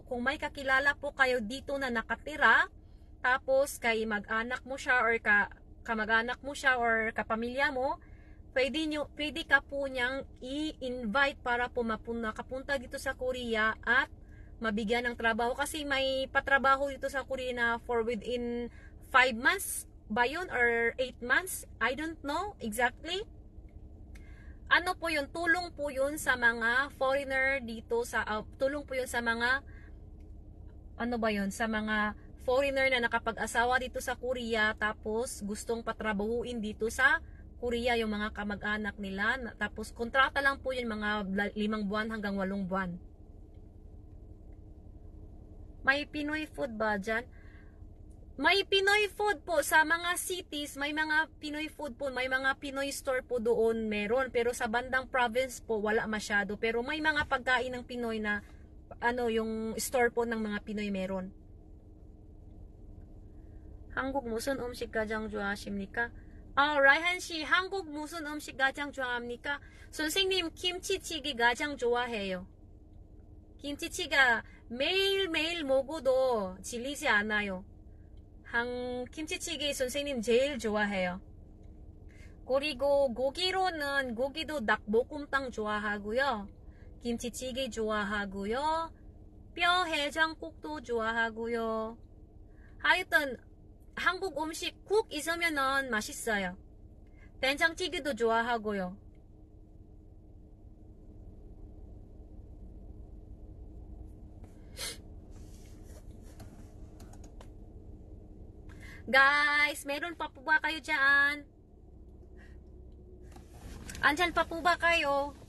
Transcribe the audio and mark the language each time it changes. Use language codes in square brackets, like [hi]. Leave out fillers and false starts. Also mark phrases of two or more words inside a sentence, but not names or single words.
[tl] Kung may kakilala po kayo dito na nakatira, tapos kay mag-anak mo siya, or kamag-anak mo siya, or kapamilya mo, pwede ka po niyang i-invite para po makapunta dito sa Korea at mabigyan ng trabaho. Kasi may patrabaho dito sa Korea na [en] for within 5 months [tl] ba yun? [en] Or 8 months? I don't know exactly. [tl] Ano po yun? Tulong po yun sa mga foreigner dito tulong po yun sa mga sa mga foreigner na nakapag-asawa dito sa Korea, tapos gustong patrabahuin dito sa Korea yung mga kamag-anak nila. Tapos kontrata lang po yun, mga 5 buwan hanggang 8 buwan. May Pinoy food ba dyan? May Pinoy food po sa mga cities, may mga Pinoy food po, may mga Pinoy store po doon meron. Pero sa bandang province po, wala masyado. Pero may mga pagkain ng Pinoy na yung store po ng mga Pinoy meron. [ko] 한국 무슨 음식 가장 좋아하십니까? 라이한 씨, 한국 무슨 음식 가장 좋아합니까? 선생님, 김치찌개 가장 좋아해요. 김치찌개가 매일매일 먹어도 질리지 않아요. 김치찌개 선생님 제일 좋아해요. 그리고 고기도 닭볶음탕 좋아하고요. 김치찌개 좋아하고요. 뼈 해장국도 좋아하고요. 하여튼 한국 음식 국 있으면은 맛있어요. 된장찌개도 좋아하고요. [tl] Guys, meron pa po ba kayo dyan? Andyan pa po ba kayo?